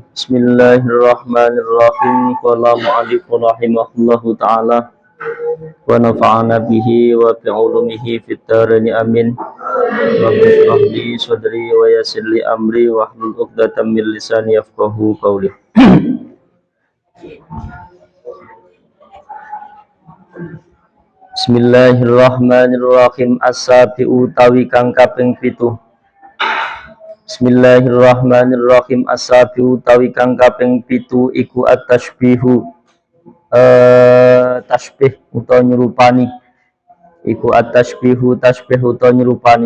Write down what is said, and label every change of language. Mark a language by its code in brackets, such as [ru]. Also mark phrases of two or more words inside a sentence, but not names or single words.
[ar] بسم الله الرحمن الرحيم. قال المؤلف رحمه الله تعالى ونفعنا به وبعلومه في الدارين آمين. رب اشرح لي صدري ويسر لي أمري واحلل عقدة من لساني يفقهوا قولي. بسم الله الرحمن الرحيم. [jv] As-sabi'u utawi kang kaping 7. Bismillahirrahmanirrahim. As-sabi'u utawi kang kaping 7 iku at-tasbihu tasbih utawa nyerupani. Iku at-tasbihu tasbih utawa nyerupani.